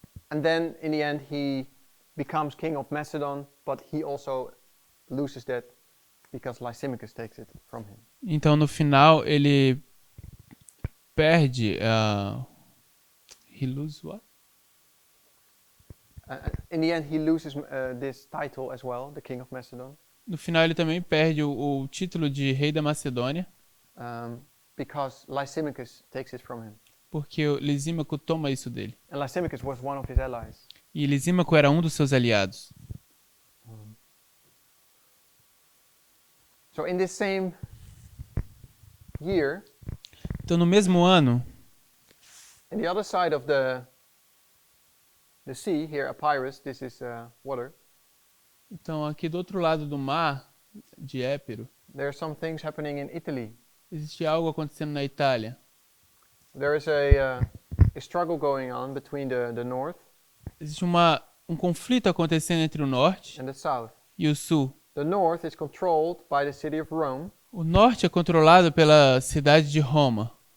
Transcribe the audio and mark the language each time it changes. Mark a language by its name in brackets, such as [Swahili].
[English] And then, in the end, he becomes king of Macedon, but he also loses that because Lysimachus takes it from him. [Portuguese] Então, no final, ele perde... [English] he loses what? In the end, he loses this title as well, the king of Macedon, [Portuguese] No final, ele também perde o título de rei da Macedônia, [English] because Lysimachus takes it from him. [Portuguese] porque o Lisímaco toma isso dele. [English] And Lysimachus was one of his allies. [Portuguese] E Lisímaco era um dos seus aliados. [English] So in this same year, [Portuguese] Então, no mesmo ano, [English] in the other side of the sea, here Epirus, this is water, [Portuguese] então aqui do outro lado do mar de Épiro, [English] there are some things happening in Italy. [Portuguese] existe algo acontecendo na Itália. [English] There is a struggle going on between the north [Portuguese] Existe um conflito acontecendo entre o norte [English] and the south. [Portuguese] e o sul. [English] The north is controlled by the city of Rome, [Portuguese] O norte é controlado pela cidade de Roma.